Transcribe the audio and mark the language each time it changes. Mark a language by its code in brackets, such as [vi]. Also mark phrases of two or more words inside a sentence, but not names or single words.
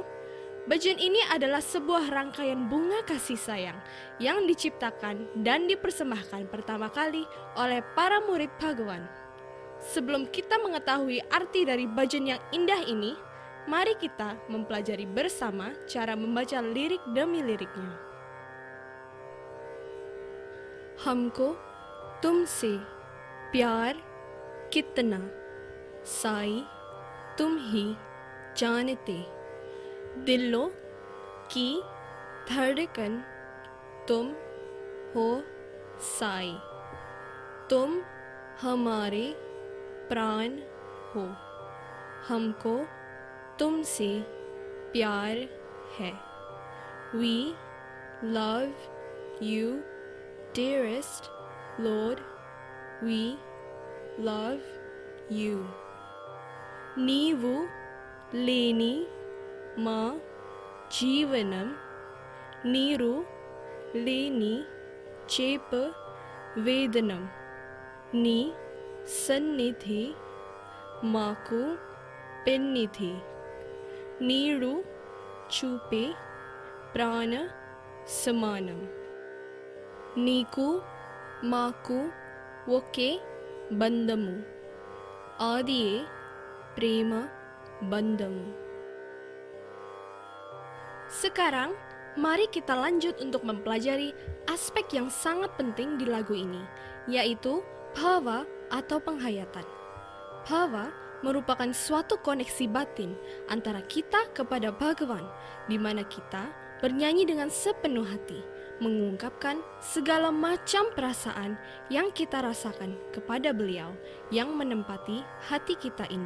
[id] Bajan ini adalah sebuah rangkaian bunga kasih sayang yang diciptakan dan dipersembahkan pertama kali oleh para murid Bhagawan. Sebelum kita mengetahui arti dari bajan yang indah ini, mari kita mempelajari bersama cara membaca lirik demi liriknya. [hi] हमको तुमसे प्यार कितना, साई तुम ही जानते, दिलों की धड़कन तुम हो साई, तुम हमारे प्राण हो, हमको तुमसे प्यार है. [en] We love you, dearest Lord. We love you. [te] నీవు లేని మా జీవనం, నీరు లేని చేప వేదనం, నీ సన్నిధి మాకు పెన్నిధి, నీరు చూపే ప్రాణ సమానం, నీకు మాకు ఒకే బంధము, ఆదియే ప్రేమ బంధము. [id] Sekarang, mari kita lanjut untuk mempelajari aspek yang sangat penting di lagu ini, yaitu bhava atau penghayatan. Bhava merupakan suatu koneksi batin antara kita kepada Bhagawan, di mana kita bernyanyi dengan sepenuh hati, mengungkapkan segala macam perasaan yang kita rasakan kepada beliau yang menempati hati kita ini.